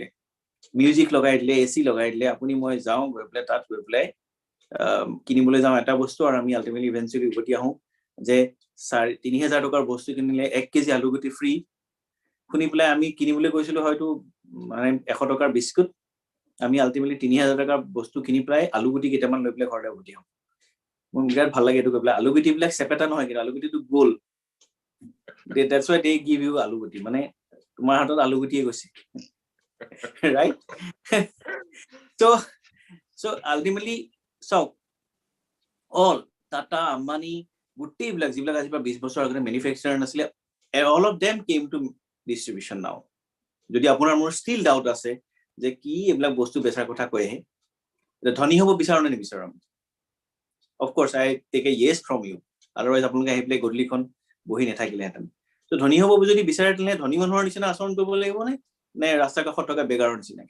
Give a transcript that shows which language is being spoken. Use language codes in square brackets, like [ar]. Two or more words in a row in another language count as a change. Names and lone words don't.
[as] মিউজিক লগাই দিলে, AC লগাই দিলে, আপুনি মই যাওঁ গৈ পেলাই তাত গৈ পেলাই কিনিবলৈ যাওঁ এটা বস্তু, আৰু আমি [en] ultimately eventually [as] উভতি আহোঁ যে 3,000 টকাৰ বস্তু কিনিলে 1 কেজি আলুগুটি ফ্ৰী। শুনি পেলাই আমি কিনিবলৈ গৈছিলো হয়তো মানে 100 টকাৰ বিস্কুট, আমি আল্টিমেটলি 3,000 টকাৰ বস্তু কিনি পেলাই আলুগুটি কেইটামান লৈ পেলাই ঘৰতে উভতি আহোঁ। মোৰ বিৰাট ভাল লাগে এইটো গৈ পেলাই। আলুগুটিবিলাক চেপেটা নহয়, কিন্তু আলুগুটিটো গোল। [en] That's why they give you [as] আলুগুটি, মানে তোমাৰ হাতত আলুগুটিয়ে গৈছে, right? [en] so ultimately [as] চাওক, all টাটা, আম্বানী, গোটেইবিলাক যিবিলাক আজি পৰা 20 বছৰ আগতে মেনুফেকচাৰ নাছিলে, [en] all of them came to distribution now. [as] যদি আপোনাৰ মোৰ [en] still doubt [as] আছে যে কি এইবিলাক বস্তু বেচাৰ কথা কৈ আহে, ধনী হ'ব বিচাৰো নে নিবিচাৰো আমি? [en] of course I take a yes from you, [as] আদাৰৱাইজ আপোনালোকে আহি পেলাই গধূলিখন বহি নাথাকিলেহেঁতেন। ত' ধনী হ'ব যদি বিচাৰে তেনে ধনী মানুহৰ নিচিনা আচৰণ কৰিব লাগিব নে ৰাস্তা কাষত থকা বেগাৰৰ নিচিনাকে?